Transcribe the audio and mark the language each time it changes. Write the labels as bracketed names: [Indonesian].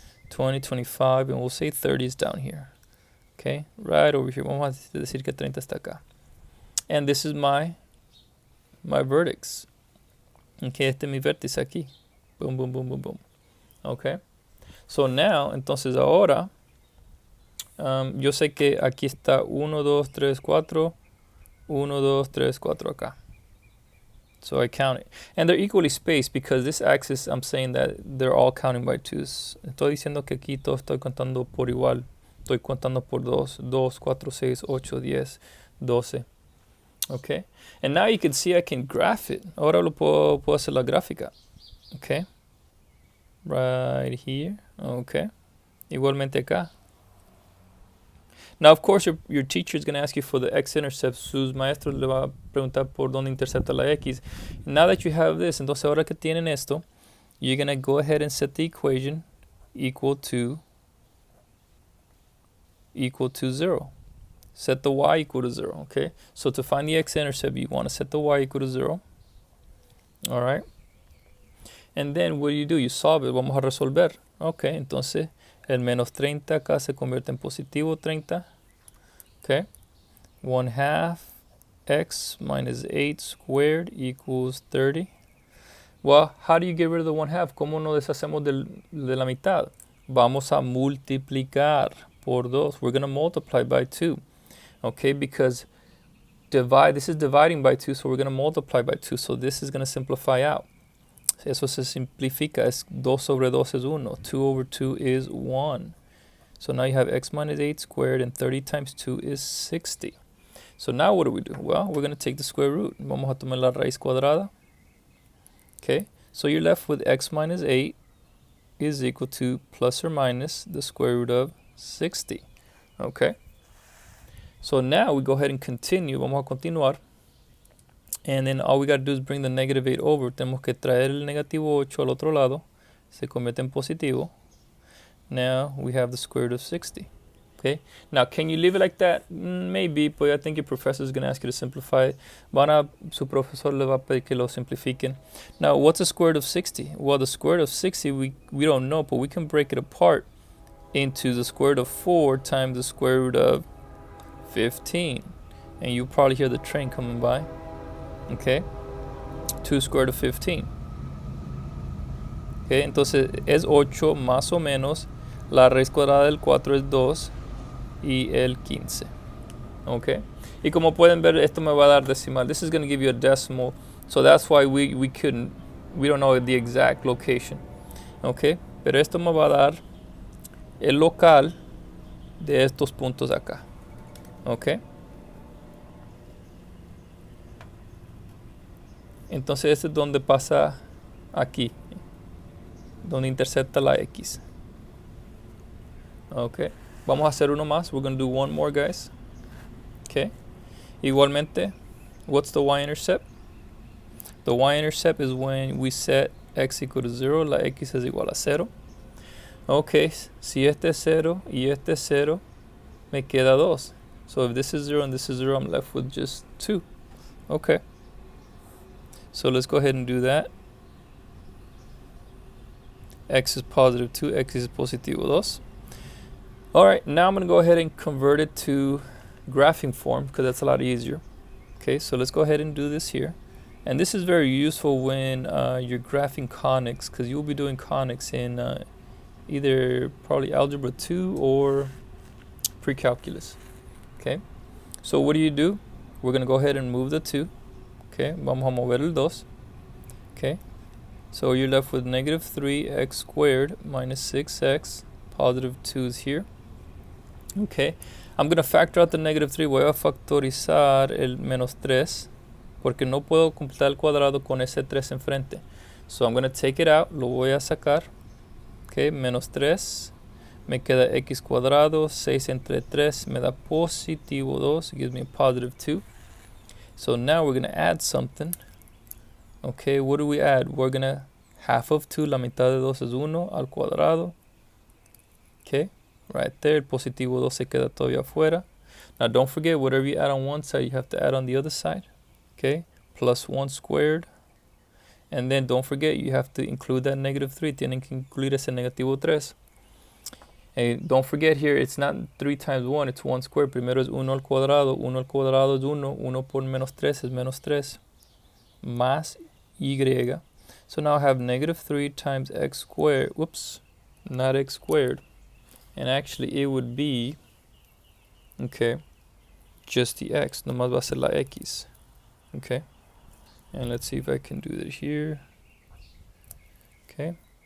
[English] 20, 25, and we'll say 30 is down here. Okay, right over here. [Spanish] Vamos a decir que 30 está acá. [English] And this is my vertex. [Spanish] Okay, este es mi vértice aquí. [English] Boom, boom, boom, boom, boom. Okay. So now, [Spanish] entonces ahora, yo sé que aquí está 1, 2, 3, 4. [English] 1, 2, 3, 4 acá. So I count it. And they're equally spaced because this axis, I'm saying that they're all counting by 2s. [Spanish] Estoy diciendo que aquí todo estoy contando por igual. Estoy contando por 2. 2, 4, 6, 8, 10, 12. Okay. [English] And now you can see I can graph it. [Spanish] Ahora lo puedo hacer la gráfica. [English] Okay. Right here. Okay. [Spanish] Igualmente acá. [English] Now, of course, your teacher is going to ask you for the x-intercepts. [Spanish] Sus maestros le va a preguntar por dónde intercepta la x. [English] Now that you have this, [Spanish] entonces ahora que tienen esto, [English] you're going to go ahead and set the equation equal to 0. Set the y equal to 0, okay? So to find the x-intercept, you want to set the y equal to 0. All right? And then what do? You solve it. [Spanish] Vamos a resolver. Okay, entonces el menos 30 acá se convierte en positivo 30. Okay. [English] 1/2 x minus 8 squared equals 30. Well, how do you get rid of the 1/2? [Spanish] ¿Cómo nos deshacemos de la mitad? Vamos a multiplicar por 2. [English] We're going to multiply by 2. Okay, because this is dividing by 2, so we're going to multiply by 2. So this is going to simplify out. [Spanish] Eso se simplifica. Es 2 sobre 2 es 1. [English] 2 over 2 is 1. So now you have x minus 8 squared, and 30 times 2 is 60. So now what do? Well, we're going to take the square root. [Spanish] Vamos a tomar la raíz cuadrada. [English] Okay, so you're left with x minus 8 is equal to plus or minus the square root of 60. Okay, so now we go ahead and continue. [Spanish] Vamos a continuar. [English] And then all we got to do is bring the negative 8 over. [Spanish] Tenemos que traer el negativo 8 al otro lado. Se convierte en positivo. [English] Now we have the square root of 60. Okay. Now, can you leave it like that? Maybe, but I think your professor is going to ask you to simplify it. [Spanish] Su profesor le va a pedir que lo simplifiquen. [English] Now, what's the square root of 60? Well, the square root of 60, we don't know, but we can break it apart into the square root of 4 times the square root of 15. And you probably hear the train coming by. Okay, 2 square root of 15. [Spanish] Okay, entonces es 8 más o menos. La raíz cuadrada del 4 es 2 y el 15. Okay, y como pueden ver, esto me va a dar decimal. [English] This is going to give you a decimal, so that's why we don't know the exact location. [Spanish] Okay, pero esto me va a dar el local de estos puntos acá. Okay. Entonces este es donde pasa aquí, donde intercepta la X. Okay, vamos a hacer uno más. [English] We're going to do one more, guys. Okay, igualmente, what's the y-intercept? The y-intercept is when we set x equal to 0, [Spanish] la X es igual a 0. Okay, si este es 0 y este es 0, me queda 2. [English] So if this is 0 and this is 0, I'm left with just 2. Okay. So let's go ahead and do that. X is positive 2, X is positivo 2. Alright, now I'm going to go ahead and convert it to graphing form because that's a lot easier. Okay, so let's go ahead and do this here. And this is very useful when you're graphing conics, because you'll be doing conics in either probably Algebra 2 or pre-calculus. Okay, so what do? We're going to go ahead and move the 2. Okay, [Spanish] vamos a mover el 2. [English] Okay, so you're left with negative 3x squared minus 6x. Positive 2 is here. Okay, I'm going to factor out the negative 3. [Spanish] Voy a factorizar el menos 3 porque no puedo completar el cuadrado con ese 3 enfrente. [English] So I'm going to take it out. [Spanish] Lo voy a sacar. Okay, menos 3. Me queda x cuadrado. 6 entre 3 me da positivo 2. [English] It gives me a positive 2. So now we're going to add something. Okay, what do we add? We're going to half of 2, [Spanish] la mitad de 2 es 1 al cuadrado. Okay, [English] right there, [Spanish] el positivo 2 se queda todavía afuera. [English] Now don't forget, whatever you add on one side, you have to add on the other side. Okay, plus 1 squared. And then don't forget, you have to include that negative 3. [Spanish] Tienen que incluir ese negativo 3. [English] And don't forget here, it's not 3 times 1, it's 1 squared. [Spanish] Primero es 1 al cuadrado es 1, 1 por menos 3 es menos 3, más y. [English] So now I have negative 3 times x squared, whoops, not x squared. And actually it would be, okay, just the x, [Spanish] nomás va a ser la x, [English] okay? And let's see if I can do that here, okay?